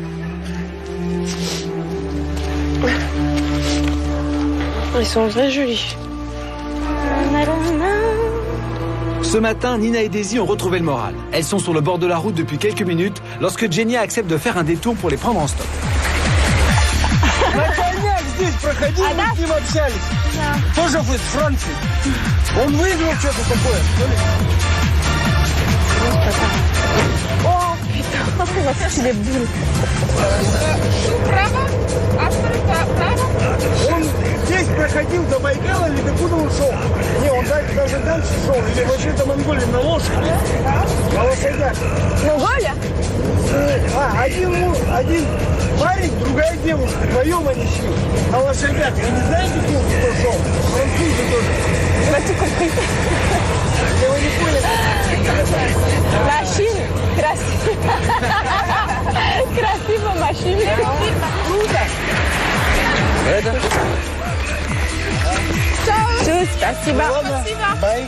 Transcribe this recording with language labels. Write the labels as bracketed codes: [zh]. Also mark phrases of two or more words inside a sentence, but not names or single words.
[fr] Ils sont très jolis. Ce matin, Nina et Daisy ont retrouvé le moral. Elles sont sur le bord de la route depuis quelques minutes lorsque Jenny accepte de faire un détour pour les prendre en stop. [ru] Наконец здесь проходили, с ним общались. Тоже вы с Франции. Он выиграл что-то такое. Oh putain, on va faire les boules. Право? Автор право? Он здесь проходил до Байкала или докуда он шел? Не, он даже дальше шел. Или вообще до Монголии на лошади. На лошадях. Монголия? Один парень, другая девушка. Вдвоем они шли. На лошадях. Вы не знаете, кто шел? Французы тоже. [fr] On a tout compris. [ru] Вы не поняли? [fr] La Chine, [ru] красиво. Красиво машина. Круто. Чус, спасибо. Бай.